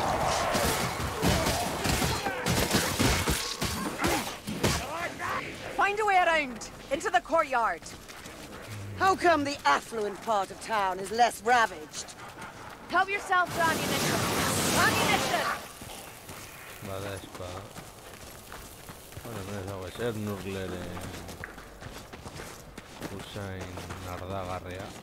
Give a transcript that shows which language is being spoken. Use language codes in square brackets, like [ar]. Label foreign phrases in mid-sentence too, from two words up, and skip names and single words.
[en] Find a way around, into the courtyard. How come the affluent part of town is less ravaged? Help yourself to ammunition. Ammunition! [eu] Bada espada. Bueno, no ez dago ezer Nurgleren usain nardagarria.